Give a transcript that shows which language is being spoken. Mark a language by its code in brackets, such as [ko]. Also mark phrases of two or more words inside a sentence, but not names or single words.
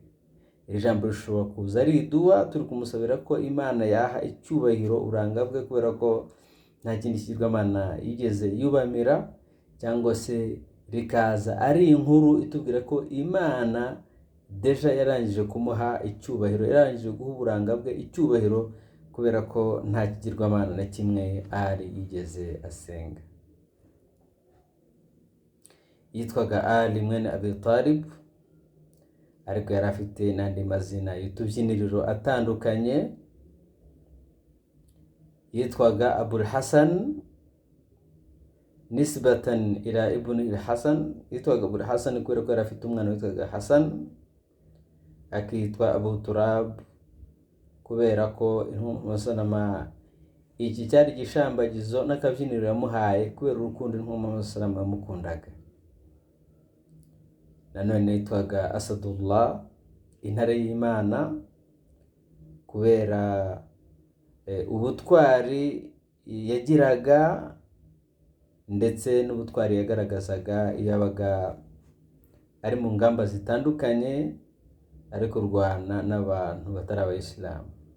[rw] Iri jambo rishobora kuza ari iduwa turi kumusabira ko Imana yaha icyubahiro uburanga bwe, kubera ko nta kindi kigirwamana yigeze yubamira, cyangwa se rikaza ari inkuru itubwira ko Imana deja yarangije kumuha icyubahiro, yarangije guha uburanga bwe icyubahiro, kubera ko nta kigirwamana na kimwe Ali yigeze asenga. Yitwaga Ali mwene Abi Talib, ariko yari afite n'andi mazina y'utubyiniriro atandukanye. Yitwaga Abul Hasan [ar] نسبة إلى ابن الحسن. [rw] Yitwaga Abul Hasan kubera ko yari afite umwana witwaga Hasan, akitwa Abu Turab kubera ko intumwa iki cyari gishambagizo n'akabyiniro yamuhaye kubera urukundo intumwa yamukundaga. Nanone yitwaga Asadullah, intare y'Imana, kubera ubutwari yagiraga ndetse n'ubutwari yagaragazaga iyo yabaga ari mu ngamba zitandukanye ari kurwana n'abantu batari abayisilamu.